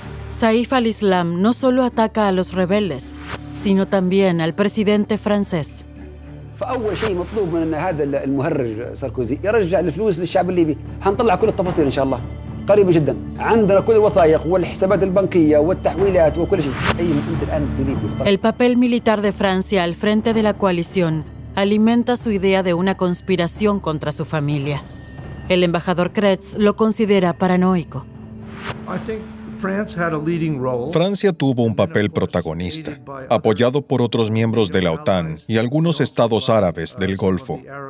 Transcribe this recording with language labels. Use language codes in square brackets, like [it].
[es] Saif al-Islam no solo ataca a los rebeldes, sino también al presidente francés. [ar] فأول شيء مطلوب من هذا المهرج ساركوزي يرجع الفلوس للشعب الليبي. هنطلع كل التفاصيل إن شاء الله قريبة جدا. عندنا كل الوثائق والحسابات البنكية والتحويلات وكل شيء. أنت الآن في ليبيا. [es] El papel militar de Francia al frente de la coalición alimenta su idea de una conspiración contra su familia. El embajador Kretz lo considera paranoico. Francia tuvo un papel protagonista, apoyado por otros miembros de la OTAN y algunos estados árabes del Golfo.